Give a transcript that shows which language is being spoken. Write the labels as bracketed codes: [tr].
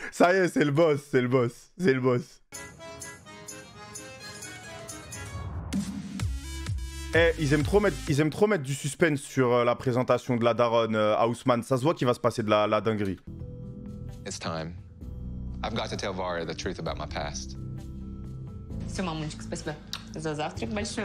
[fr] Ça y est, c'est le boss, c'est le boss, c'est le boss. Eh, ils aiment trop mettre du suspense sur la présentation de la daronne à Ousmane. Ça se voit qu'il va se passer de la dinguerie. [en] It's time. I've got to tell Varya the truth about my past. [ru] Все, мамочка, спасибо за завтрак большой.